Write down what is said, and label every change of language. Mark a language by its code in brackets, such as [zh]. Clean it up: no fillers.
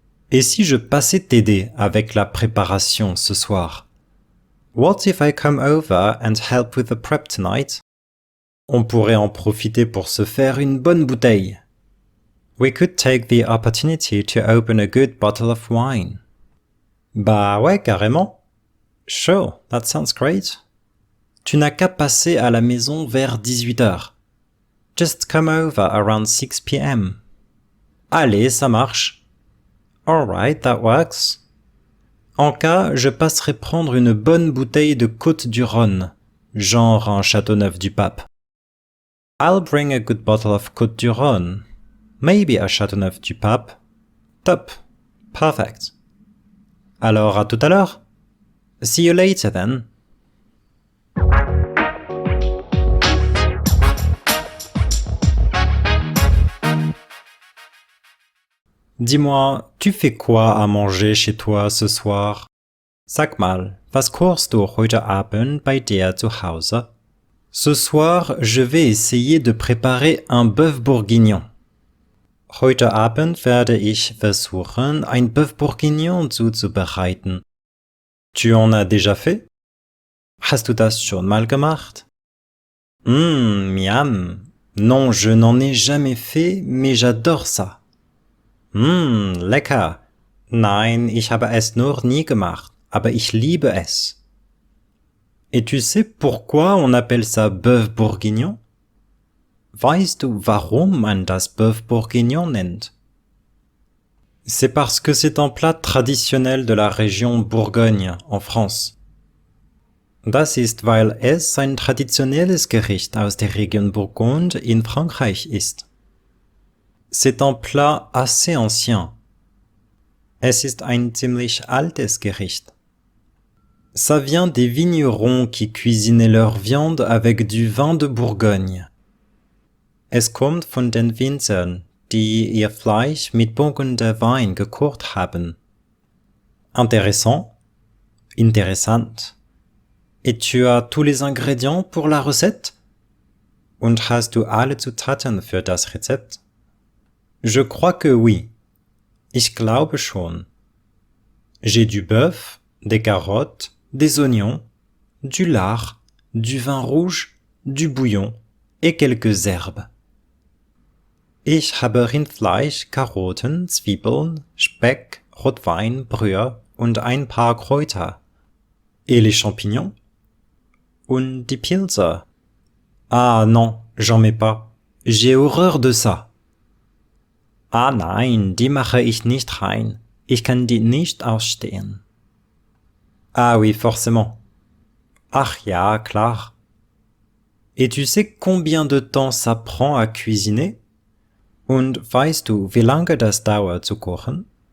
[fr] Et si je passais t'aider avec la préparation ce soir? [en] What if I come over and help with the prep tonight? [fr] On pourrait en profiter pour se faire une bonne bouteille. [en] We could take the opportunity to open a good bottle of wine. [fr] Bah ouais, carrément. [en] Sure, that sounds great. [fr] Tu n'as qu'à passer à la maison vers 18h. [en] Just come over around 6 p.m. [fr] Allez, ça marche. [en] Alright, that works. [fr] En cas, je passerai prendre une bonne bouteille de Côte-du-Rhône, genre un Châteauneuf-du-Pape. [en] I'll bring a good bottle of Côte-du-Rhône. Maybe a Châteauneuf-du-Pape. Top. Perfect. [fr] Alors à tout à l'heure. [en] See you later then. [fr] Dis-moi, tu fais quoi à manger chez toi ce soir? [de] Sag mal, was kochst du heute Abend bei dir zu Hause? [fr] Ce soir, je vais essayer de préparer un bœuf bourguignon. [de] Heute Abend werde ich versuchen, ein Bœuf bourguignon zuzubereiten. [fr] Tu en as déjà fait? [de] Hast du das schon mal gemacht? [fr] Miam. Non, je n'en ai jamais fait, mais j'adore ça. [de] Lecker. Nein, ich habe es noch nie gemacht, aber ich liebe es. [fr] Et tu sais pourquoi on appelle ça bœuf bourguignon? [de] Weißt du, warum man das Bœuf bourguignon nennt? [fr] C'est parce que c'est un plat traditionnel de la région Bourgogne, en France. [de] Das ist, weil es ein traditionelles Gericht aus der Region Bourgogne in Frankreich ist. [fr] C'est un plat assez ancien. [de] Es ist ein ziemlich altes Gericht. [fr] Ça vient des vignerons qui cuisinaient leur viande avec du vin de Bourgogne. [de] Es kommt von den Winzern, die ihr Fleisch mit Burgunder Wein gekocht haben. [fr] Intéressant. [de] Interessant. [fr] Et tu as tous les ingrédients pour la recette? [de] Und hast du alle Zutaten für das Rezept? [fr] Je crois que oui. [de] Ich glaube schon. [fr] J'ai du bœuf, des carottes, des oignons, du lard, du vin rouge, du bouillon et quelques herbes. [de] Ich habe Rindfleisch, Karotten, Zwiebeln, Speck, Rotwein, Brühe und ein paar Kräuter. [fr] Et les champignons? [de] Und die Pilze? [fr] Ah non, j'en mets pas. J'ai horreur de ça. [de] Ah nein, die mache ich nicht rein. Ich kann die nicht ausstehen. [fr] Ah oui, forcément. [de] Ach ja, klar. [fr] Et tu sais combien de temps ça prend à cuisiner? [de] Und weißt du, wie lange das dauert zu kochen?